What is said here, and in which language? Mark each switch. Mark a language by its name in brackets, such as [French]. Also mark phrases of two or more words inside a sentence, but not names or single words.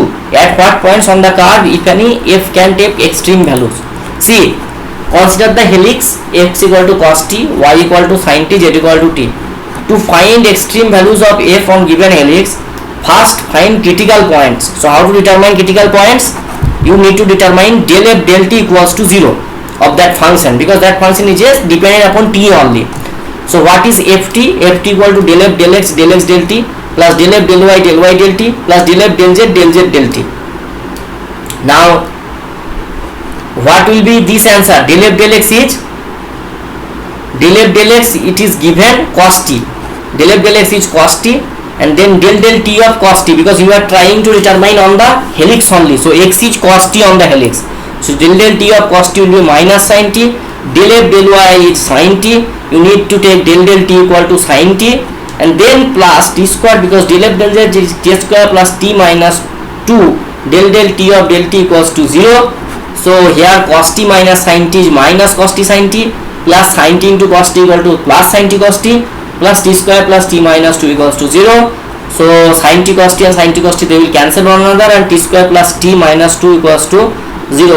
[English] At what points on the curve, if any, f can take extreme values? See, consider the helix x equal to cos t, y equal to sin t, z equal to t. To find extreme values of f on given helix, first find critical points. So how to determine critical points? You need to determine del f del t equals to 0 of that function, because that function is just dependent upon t only. So what is ft? Ft equal to del f del x del t plus del f del y del t plus del f del z del t. Now what will be this answer? Del f del x is it is given cos t. Del f del x is cos t and then del t of cos t, because you are trying to determine on the helix only. So x is cos t on the helix. So del t of cos t will be minus sin t. Del f del y is sin t. You need to take del t equal to sin t and then plus t square, because del f del z is t square plus t minus 2. Del t of del t equals to 0. So here cos t minus sin t is minus cos t sin t, plus sin t into cos t equal to plus sin t cos t, plus t square plus t minus 2 equals to 0. So sin t cos t and sin t cos t, they will cancel one another and t square plus t minus 2 equals to 0.